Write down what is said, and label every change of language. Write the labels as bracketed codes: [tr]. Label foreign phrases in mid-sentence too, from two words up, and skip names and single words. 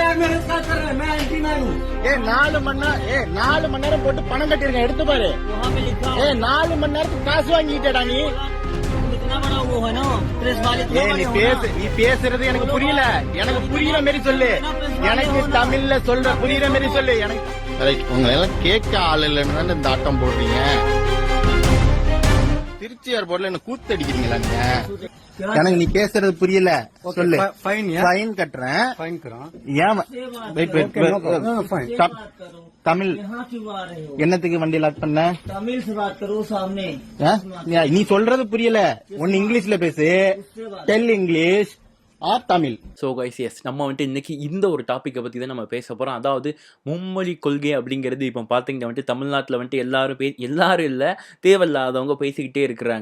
[hi] मेहनत क्या कर रहे हैं? मैं एंटी मैन हूँ। [ta] ஏ 4 மணி நேரம் போட்டு பணம் கட்டிருக்கேன், எடுத்து பாரு. [hi] वहाँ पे लिखा [ta] ஏ 4 மணி நேரத்துக்கு காசு வாங்கிட்டேடா நீ. [hi] इतना बड़ा वो है ना प्रेस वाले इतना [ta] நீ [hi] बड़े हो ना। [ta] நீ பேசுறது எனக்கு புரியல. எனக்கு புரியுற மாதிரி சொல்லு. எனக்கு தமிழ்ல சொல்ற புரியுற மாதிரி சொல்லு. எனக்கு உங்களை எல்லாம் கேட்க ஆள் இல்லைன்னு தானே இந்த ஆட்டம் போடுறீங்க. திருச்சி ஏர்போர்ட்ல என்ன கூத்து அடிக்கிறீங்களா நீங்க? எனக்கு நீ பேசுறது புரியல. சொல்லு. ஃபைன் கட்டுறேன். ஏன் தமிழ் [hi] यहाँ क्यों आ रहे हो? [ta] என்னத்துக்கு வண்டி லாக் பண்ண? [hi] तमिल से बात करो सामने। [ta] நீ சொல்றது புரியல. ஒன்னு இங்கிலீஷ்ல பேசு. [en] Tell English or Tamil. So guys [ta] எஸ் நம்ம வந்துட்டு இன்றைக்கி இந்த ஒரு டாப்பிக்கை பற்றி தான் நம்ம பேச போகிறோம். அதாவது மும்மொழி கொள்கை அப்படிங்கிறது இப்போ பார்த்தீங்கன்னா வந்துட்டு தமிழ்நாட்டில் வந்துட்டு எல்லாரும் இல்லை, தேவையில்லாதவங்க பேசிக்கிட்டே இருக்கிறாங்க.